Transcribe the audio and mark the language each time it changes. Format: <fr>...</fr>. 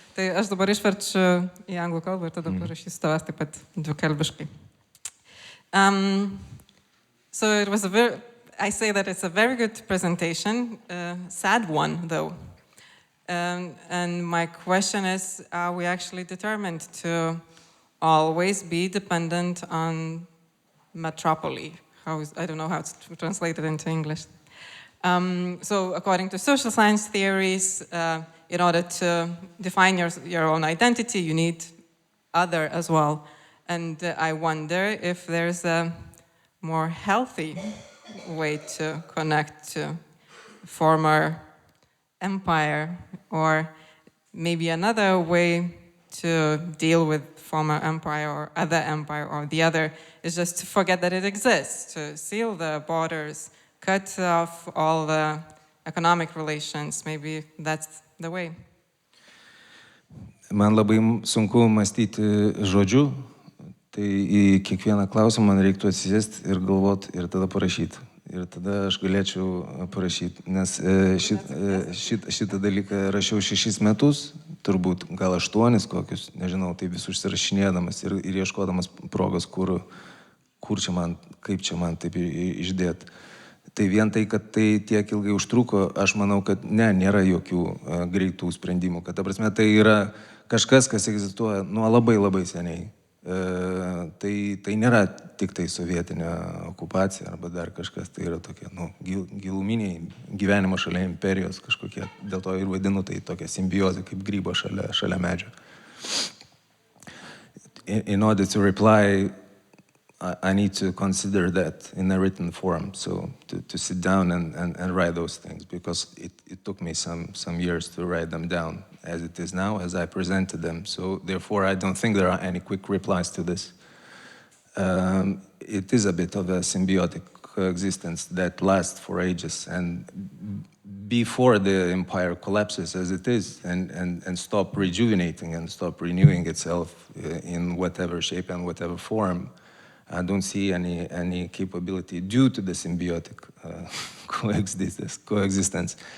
<lt>Tai aš dabar išverčiu į anglų kalbą ir tada parašysiu tavęs taip pat dvikalbiškai.</lt> <en>So it was I say that it's a very good presentation, sad one though. And my question is, are we actually determined to always be dependent on metropoly? I don't know how it's translated into English. So according to social science theories, in order to define your own identity, you need other as well. And I wonder if there's a more healthy way to connect to former empire, or maybe another way to deal with former empire or other empire, or the other is just to forget that it exists, to seal the borders, cut off all the economic relations. Maybe that's the way.</en> <lt>Man labai sunku mąstyti žodžiu, tai į kiekvieną klausimą man reiktų atsisėsti ir galvoti ir tada parašyti. Ir tada aš galėčiau parašyti, nes šitą dalyką rašiau 6 metus, turbūt gal 8 kokius, nežinau, tai vis užsirašinėdamas ir ieškodamas progos, kur čia man, kaip čia man taip išdėti. Tai vien tai, kad tai tiek ilgai užtruko, aš manau, kad nėra jokių greitų sprendimų, kad ta prasme tai yra kažkas, kas egzistuoja nuo labai labai seniai. Tai nėra tik tai sovietinė okupacija arba dar kažkas, tai yra tokie giluminiai gyvenimo šalia imperijos kažkokie, dėl to ir vadinu tai tokia simbiozė kaip grybo šalia medžio.</lt> <en>In order to reply, I need to consider that in a written form, so to sit down and write those things, because it took me some years to write them down as it is now, as I presented them. So therefore, I don't think there are any quick replies to this. It is a bit of a symbiotic coexistence that lasts for ages, and before the empire collapses as it is and stop rejuvenating and stop renewing itself in whatever shape and whatever form, I don't see any capability due to the symbiotic coexistence.</en>